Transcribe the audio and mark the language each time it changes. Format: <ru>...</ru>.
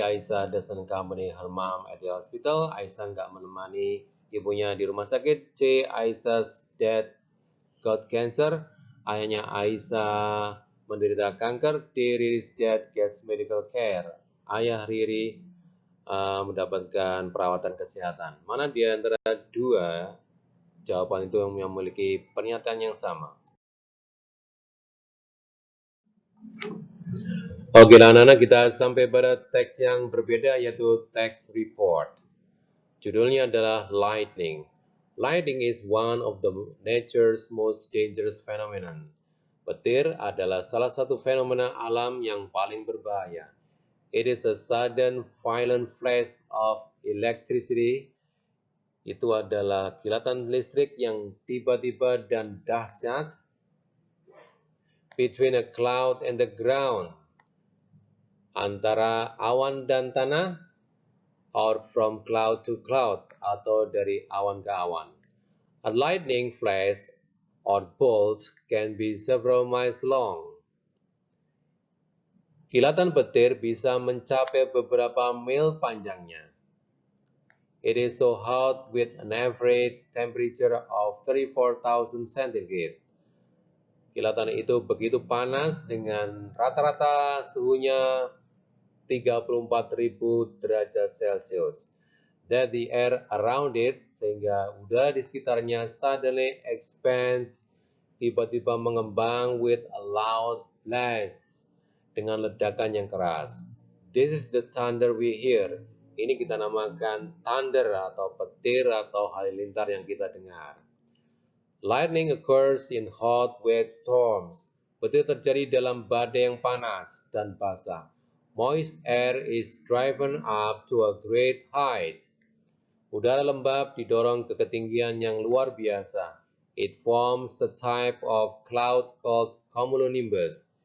<en>Aisyah doesn't accompany her mom at the hospital.</en> <id>Aisyah nggak menemani ibunya di rumah sakit. C.</id> <en>Aisyah's dad got cancer.</en> <id>Ayahnya Aisyah menderita kanker. D.</id> <en>Riri's dad gets medical care.</en> <id>Ayah Riri mendapatkan perawatan kesehatan. Mana di antara dua jawaban itu yang memiliki pernyataan yang sama? Oke, anak-anak, kita sampai pada teks yang berbeda, yaitu teks report. Judulnya adalah lightning.</id> <en>Lightning is one of the nature's most dangerous phenomenon.</en> <id>Petir adalah salah satu fenomena alam yang paling berbahaya.</id> <en>It is a sudden, violent flash of electricity.</en> <id>Itu adalah kilatan listrik yang tiba-tiba dan dahsyat</id> <en>between a cloud and the ground,</en> <id>antara awan dan tanah,</id> <en>or from cloud to cloud,</en> <id>atau dari awan ke awan.</id> <en>A lightning flash or bolt can be several miles long.</en> <id>Kilatan petir bisa mencapai beberapa mil panjangnya.</id> <en>It is so hot with an average temperature of 34,000 centigrade.</en> <id>Kilatan itu begitu panas dengan rata-rata suhunya 34.000 derajat Celcius.</id> <en>That the air around it,</en> <id>sehingga udara di sekitarnya</id> <en>suddenly expands,</en> <id>tiba-tiba mengembang</id> <en>with a loud blast,</en> <id>dengan ledakan yang keras.</id> <en>This is the thunder we hear.</en> <id>Ini kita namakan thunder atau petir atau halilintar yang kita dengar.</id> <en>Lightning occurs in hot, wet storms.</en> <id>Petir terjadi dalam badai yang panas dan basah.</id> <en>Moist air is driven up to a great height.</en> <id>Udara lembab didorong ke ketinggian yang luar biasa.</id> <en>It forms a type of cloud called cumulonimbus.</en>